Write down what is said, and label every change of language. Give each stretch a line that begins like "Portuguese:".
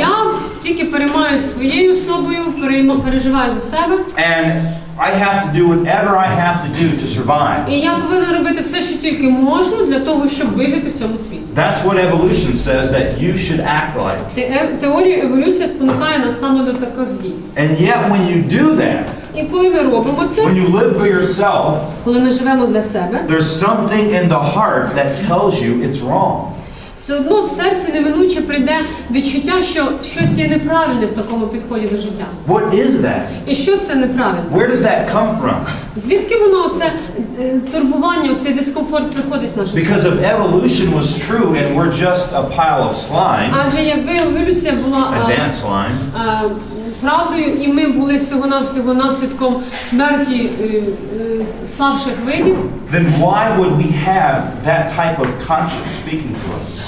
Ukrainian: Я тільки переймаюсь своєю особою, переживаю за себе.
English: And I have to do whatever I have to do to survive.
Ukrainian: І я повинна робити все, що тільки можу, для того, щоб вижити в цьому світі.
English: That's what evolution says that you should act like.
Ukrainian: Теорія еволюції спонукає нас саме до таких дій.
English: And yet when you do that,
Ukrainian: І коли ми робимо це,
English: when you live for yourself,
Ukrainian: коли ми живемо для себе,
English: there's something in the heart that tells you it's wrong.
Ukrainian: все одно в серці неминуче прийде відчуття, що щось є неправильне в такому підході до життя.
English: What is that?
Ukrainian: І що це неправильно?
English: Where does that come from?
Ukrainian: Звідки воно, це турбування, цей дискомфорт приходить в наше
English: Because
Ukrainian: серце?
English: if evolution was true and we're just a pile of slime,
Ukrainian: Адже якби еволюція була
English: advanced slime,
Ukrainian: правдою, і ми були всього-навсього наслідком смерті слабших видів,
English: then why would we have that type of conscience speaking to us?